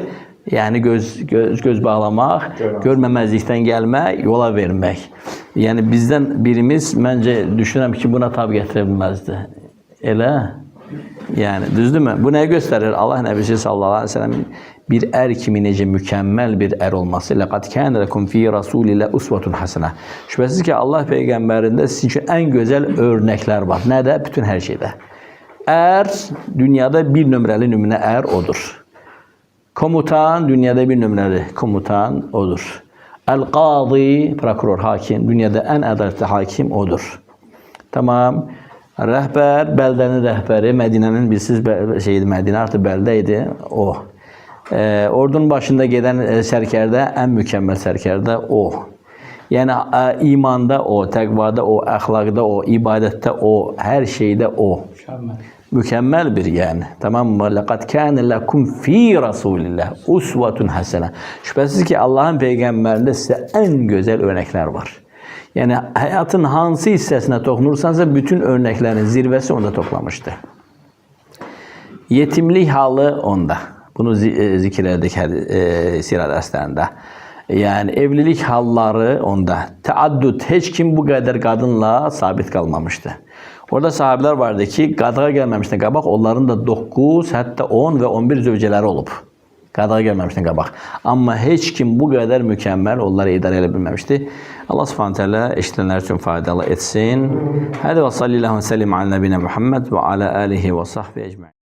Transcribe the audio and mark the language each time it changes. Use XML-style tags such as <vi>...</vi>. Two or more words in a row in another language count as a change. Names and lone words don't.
<az>Yəni göz bağlamaq, görməməzlikdən gəlmək, yola vermək. Yəni bizdən birimiz məncə düşünürəm ki, buna tab gətirə bilməzdi. Elə? Yəni düzdürmü? Bu nəyi göstərir? Allah Nəbisi</az> <ar>صلى الله عليه وسلم</ar> <az>bir ər kimi necə mükəmməl bir ər olması.</az> <ar>لقد كان لكم في رسول الله أسوة حسنة.</ar> <az>Şübhəsiz ki, Allah peyğəmbərində sizin üçün ən gözəl örnəklər var. Nədə? Bütün hər şeydə. Ər dünyada bir nömrəli nümunə ər odur. Komutan dünyada bir nömrəli komutan odur. El-Qadi, prokuror, hakim, dünyada ən ədalətli hakim odur. Tamam. Rəhbər, bəldənin rəhbəri, Mədinənin bilirsiniz Mədinə artıq bəldə idi, o. Ordunun başında gedən sərkərdə ən mükəmməl sərkərdə o. Yəni imanda o, təqvada o, əxlaqda o, ibadətdə o, hər şeydə o.</az> <tr>Mükemmel bir yani. Tamam mı?</tr> <ar>لَقَدْ كَانَ لَكُمْ ف۪ي رَسُولِ اللّٰهِ اُسْوَةٌ حَسَنَةٌ.</ar> <tr>Şüphesiz ki Allah'ın peygamberinde size en güzel örnekler var. Yani hayatın hansı hissesine dokunursanız bütün örneklerin zirvesi onda toplamıştı. Yetimlik halı onda. Bunu zikirledik sirat derslerinde. Yani evlilik halları onda. Teaddüt, hiç kim bu kadar kadınla sabit kalmamıştı. Orada sahabeler vardı ki qadığa gelmemişten qabaq onların da 9, hatta 10 ve 11 zövcələri olub.</tr> <az>Qadığa gelmemişten qabaq. Amma heç kim bu kadar mükemmel onları idarə edə bilməmişdi.</az> <ar>الله سبحانه وتعالى</ar> <az>eşidənlər üçün faydalı etsin.</az> <ar>Hadi və صلى الله عليه وسلم على نبينا محمد وعلى آله وصحبه أجمعين.</ar>